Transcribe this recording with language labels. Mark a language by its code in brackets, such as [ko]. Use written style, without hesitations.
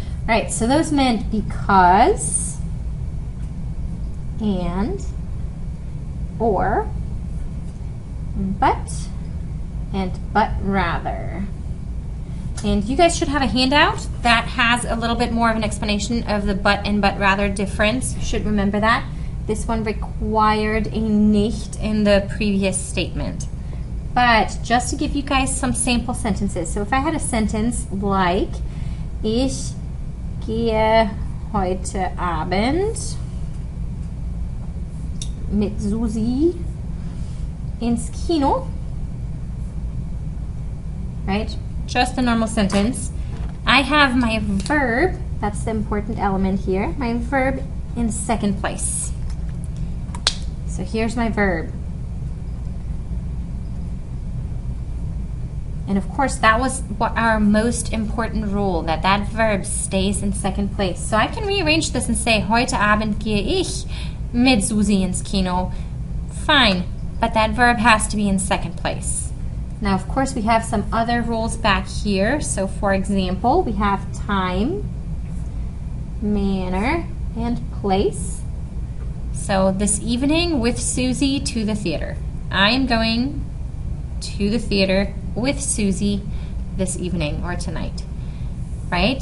[en] All right, so those meant because, and, or, but, and but rather. And you guys should have a handout that has a little bit more of an explanation of the but and but rather difference. You should remember that. This one required a nicht in the previous statement. But just to give you guys some sample sentences. So if I had a sentence like, [de] ich gehe heute Abend mit Susi ins Kino. [en] Right? Just a normal sentence. I have my verb, that's the important element here, my verb in second place. So here's my verb. And of course that was what our most important rule, that verb stays in second place. So I can rearrange this and say, [de] heute Abend gehe ich mit Susi ins Kino. [en] Fine, but that verb has to be in second place. Now, of course, we have some other rules back here. So, for example, we have time, manner, and place. So, this evening with Susie to the theater. I am going to the theater with Susie this evening or tonight. Right?